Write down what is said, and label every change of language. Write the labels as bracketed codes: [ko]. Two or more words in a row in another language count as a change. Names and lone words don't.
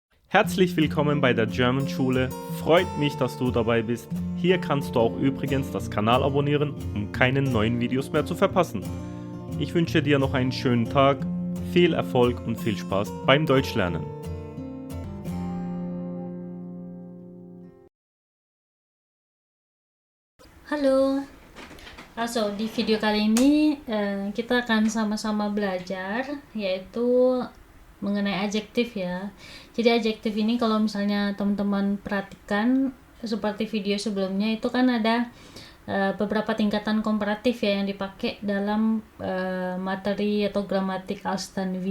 [de] Herzlich willkommen bei der German Schule. Freut mich, dass du dabei bist. Hier kannst du auch übrigens das Kanal abonnieren, um keine neuen Videos mehr zu verpassen. Ich wünsche dir noch einen schönen Tag, viel Erfolg und viel Spaß beim Deutschlernen. [id] Halo, di video kali ini kita akan sama-sama belajar yaitu mengenai adjektif ya. Jadi adjektif ini kalau misalnya teman-teman perhatikan seperti video sebelumnya itu kan ada beberapa tingkatan komparatif ya yang dipakai dalam materi atau gramatik als dan wie.